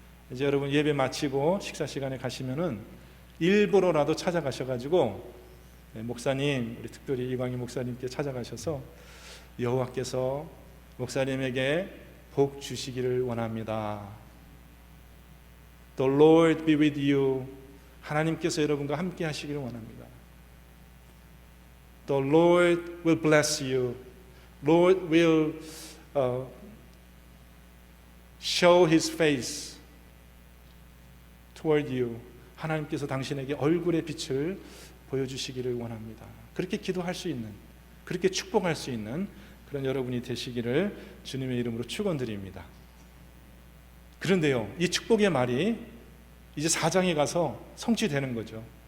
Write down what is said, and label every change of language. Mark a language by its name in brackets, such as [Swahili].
[Korean] 이제 여러분 예배 마치고 식사 시간에 가시면은 일부러라도 찾아가셔가지고, 목사님, 우리 특별히 이광희 목사님께 찾아가셔서 여호와께서 목사님에게 복 주시기를 원합니다. [English] The Lord be with you. [Korean] 하나님께서 여러분과 함께 하시기를 원합니다. [English] The Lord will bless you. Lord will show His face toward you. [Korean] 하나님께서 당신에게 얼굴의 빛을 보여주시기를 원합니다. 그렇게 기도할 수 있는, 그렇게 축복할 수 있는 그런 여러분이 되시기를 주님의 이름으로 축원드립니다. 그런데요, 이 축복의 말이 이제 4장에 가서 성취되는 거죠.